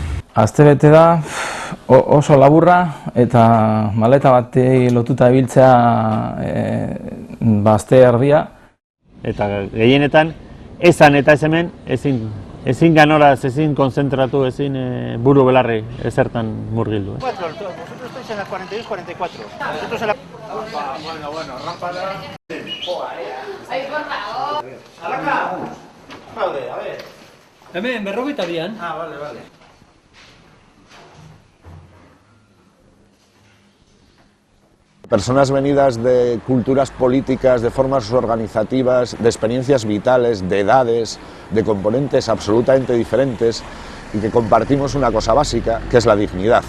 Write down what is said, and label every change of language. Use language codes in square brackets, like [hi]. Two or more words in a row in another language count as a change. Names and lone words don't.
[eu] Astebete da oso laburra eta maleta bati lotuta ibiltzea aste erdia. Eta gehienetan, ezan eta ez hemen, ezin ganoraz, ezin konzentratu, ezin buru belarri ezertan murgildu. [es] Vosotros estáis en la 42-44. Nosotros en la... Bueno, rámpala. Ay, por favor. Alaka! Paude, a ver. [eu] Hemen, 42an. [es] Ah, vale. Personas venidas de culturas políticas, de formas organizativas, de experiencias vitales, de edades, de componentes absolutamente diferentes y que compartimos una cosa básica, que es la dignidad.